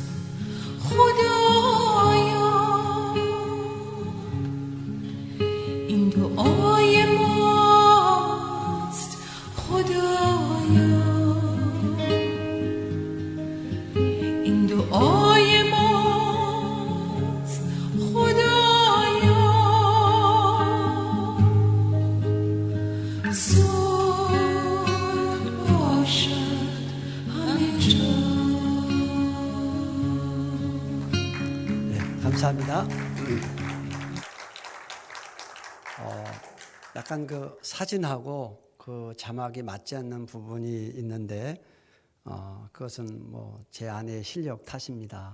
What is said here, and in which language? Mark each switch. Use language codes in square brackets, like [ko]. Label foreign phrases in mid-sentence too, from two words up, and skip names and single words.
[fa] خدایا، این دعای ماست خدایا، این دعای ماست خدایا. صلح باشد همه جا. [ko] 네, 감사합니다. 약간 그 사진하고 그 자막이 맞지 않는 부분이 있는데 그것은 뭐 제 아내의 실력 탓입니다.